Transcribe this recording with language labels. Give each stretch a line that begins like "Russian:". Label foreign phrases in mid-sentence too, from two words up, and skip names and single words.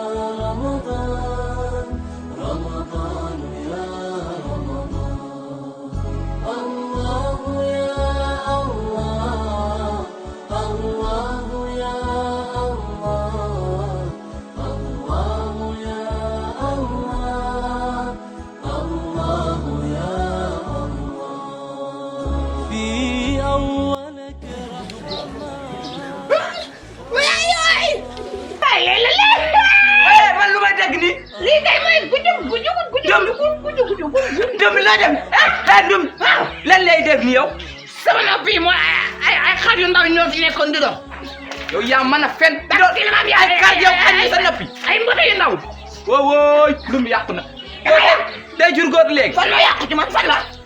Arabic: رمضان رمضان يا رمضان الله يا الله الله يا الله الله يا الله الله يا الله في أولك
Wolof: man lu may dégg nii lii kay mooy Ndum la dem Ndum lan lay def ni yow sama nopp yi mooy ay xar yu ndaw ñoo fi nekkoon di dox yow yaa mën a fen ay xar yow xar sa noppi ay mbote yu ndaw wooy Ndum yàqu na day jur góor léegi fan la yàqu ci man fan la